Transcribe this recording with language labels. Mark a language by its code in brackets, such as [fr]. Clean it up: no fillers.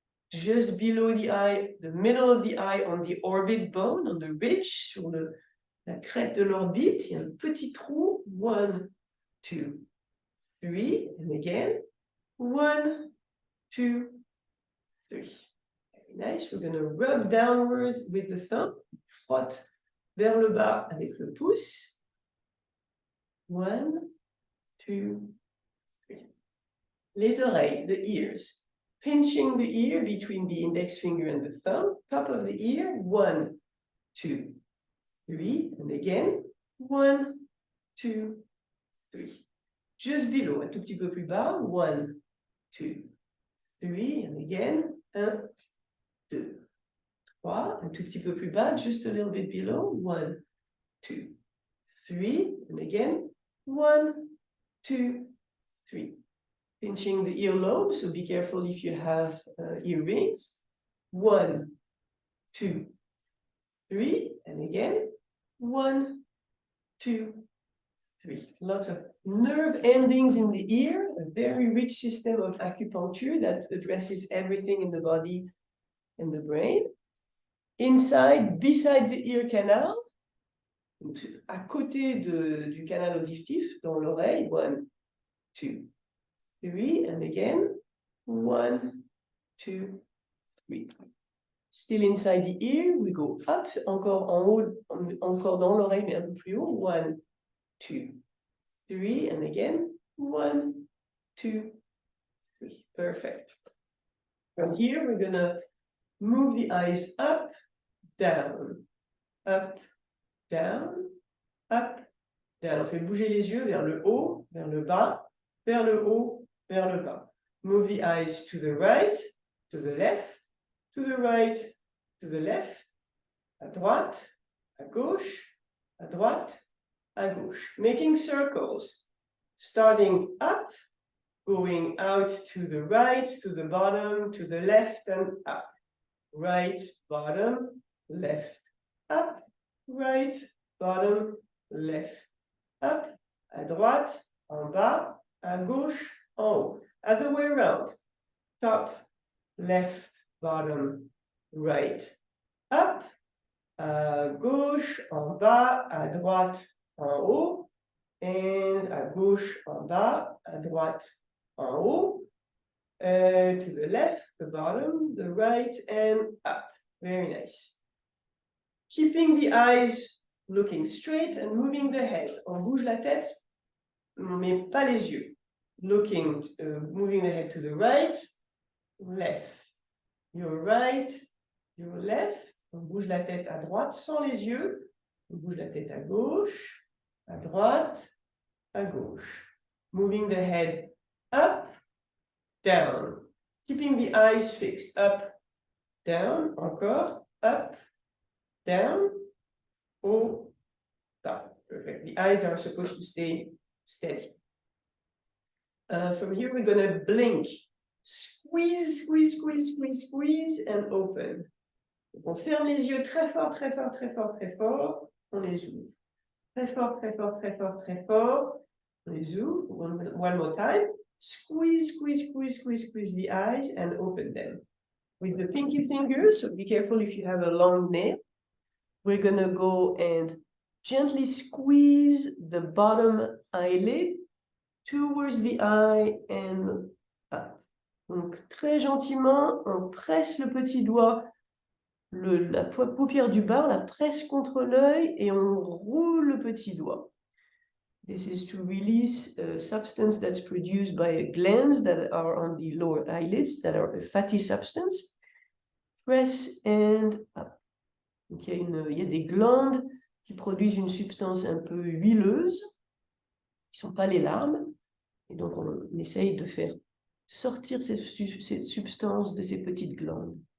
[en] Just below the eye, the middle of the eye on the orbit bone, on the ridge, [fr] sur la crête de l'orbite, il y a un petit trou, [en] 1, 2, 3, and again, 1, 2, 3. Very nice. We're going to rub downwards with the thumb. [fr] Frotte vers le bas avec le pouce. [en] 1, 2, 3. [fr] Les oreilles, [en] the ears. Pinching the ear between the index finger and the thumb. Top of the ear. 1, 2, 3. And again. 1, 2, 3. Just below, [fr] un tout petit peu plus bas. [en] 1, 2, 3. And again. 1, 2, 3. [fr] Un tout petit peu plus bas. [en] Just a little bit below. 1, 2, 3. And again. 1, 2, 3. Pinching the earlobe, so be careful if you have earrings. 1, 2, 3, and again, 1, 2, 3. Lots of nerve endings in the ear, a very rich system of acupuncture that addresses everything in the body and the brain. Inside, beside the ear canal, [fr] à côté du canal auditif, dans l'oreille, [en] 1, 2, 3, and again, 1, 2, 3. Still inside the ear, we go up, [fr] encore en haut, encore dans l'oreille, mais un peu plus haut, [en] 1, 2, 3, and again, 1, 2, 3. Perfect. From here, we're gonna move the eyes up, down, up, down, up, down. [fr] On fait bouger les yeux vers le haut, vers le bas, vers le haut, vers le bas. [en] Move the eyes to the right, to the left, to the right, to the left, [fr] à droite, à gauche, à droite, à gauche. [en] Making circles, starting up, going out to the right, to the bottom, to the left, and up. Right, bottom, left, up, right, bottom, left, up, [fr] à droite, en bas, à gauche, en haut. [en] Other way around. Top, left, bottom, right, up, [fr] à gauche, en bas, à droite, en haut, and à gauche, en bas, à droite, en haut, [en] to the left, the bottom, the right, and up. Very nice. Keeping the eyes looking straight and moving the head. [fr] On bouge la tête, mais pas les yeux. [en] Looking, moving the head to the right, left. Your right, your left. [fr] On bouge la tête à droite sans les yeux. On bouge la tête à gauche, à droite, à gauche. [en] Moving the head up, down. Keeping the eyes fixed. Up, down, encore. Up, down, [fr] haut, bas. [en] Perfect. The eyes are supposed to stay steady. From here, we're going to blink. Squeeze, squeeze, squeeze, squeeze, squeeze, and open. [fr] Donc on ferme les yeux très fort, très fort, très fort, très fort. On les ouvre. Très fort, très fort, très fort, très fort. On les ouvre. [en] One more time. Squeeze, squeeze, squeeze, squeeze, squeeze the eyes and open them. With the pinky fingers, so be careful if you have a long nail. We're going to go and gently squeeze the bottom eyelid towards the eye and up. [fr] Donc, très gentiment, on presse le petit doigt, la paupière du bas, on la presse contre l'œil et on roule le petit doigt. [en] This is to release a substance that's produced by glands that are on the lower eyelids, that are a fatty substance. Press and up. [fr] Donc, il y a des glandes qui produisent une substance un peu huileuse, qui ne sont pas les larmes. Et donc, on essaye de faire sortir cette substance de ces petites glandes.